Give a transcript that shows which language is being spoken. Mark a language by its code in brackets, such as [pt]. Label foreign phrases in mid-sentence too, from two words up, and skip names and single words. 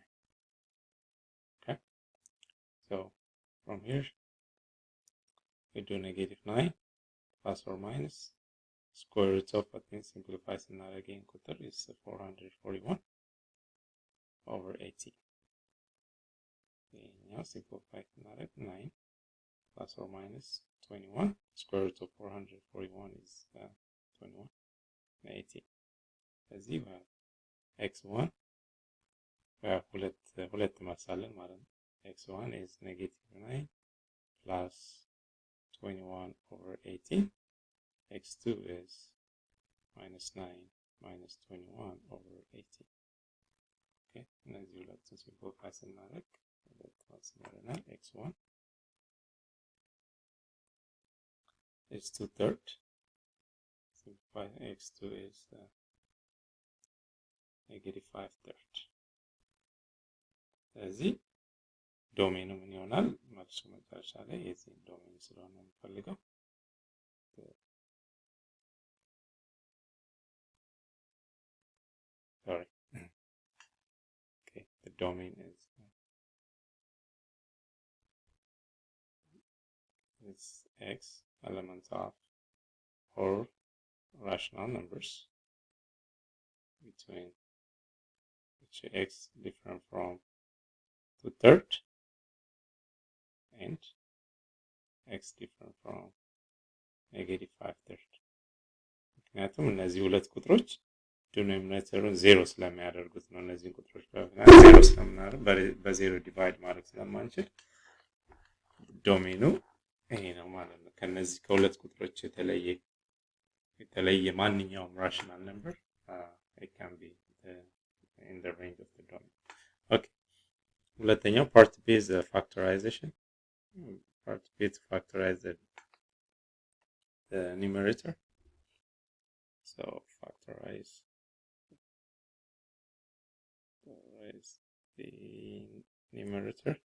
[en] Okay, so from here we do negative 9 plus or minus square root of, I think simplifies another again, is 441 over 80. Okay, now simplify another 9 plus or minus 21. Square root of 441 is 21 and 80. [am] ስለዚህ x1 ሁለት ማሳለን ማለት ነው። [en] x1 is negative 9 plus 21 over 18. x2 is minus 9 minus 21 over 18. [am] Okay, እነዚህ ሁለቱን ሲምፕሊፋይ ስናደርግ [en] x1 is 2/3. Simplify x2 is negative 5/3. [am] ስለዚህ ዶሜኑ ምን ይሆናል? መልሱ መጨረሻ ላይ የዚህ ዶሜን ስለሆነ የምፈልገው [en] okay, the domain is x elements of whole rational numbers between which x different from 2/3 and x different from negative 5/3. [am] ምክንያቱም እነዚህ ሁለት ቁጥሮች ዲኖሚኔተሩን ዜሮ ስለሚያደርጉት ነው። እነዚህን ቁጥሮች ዜሮ ስለምናደርግ በዜሮ ዲቫይድ ማድረግ ስለማንችል ዶሜኑ ይሄ ነው ማለት ነው። ከነዚህ ከሁለት ቁጥሮች የተለየ ማንኛውም [en] rational number it can be in the range of the domain. Okay, ሁለተኛው part B is factorization. Part B to factorize the numerator. So factorize the numerator.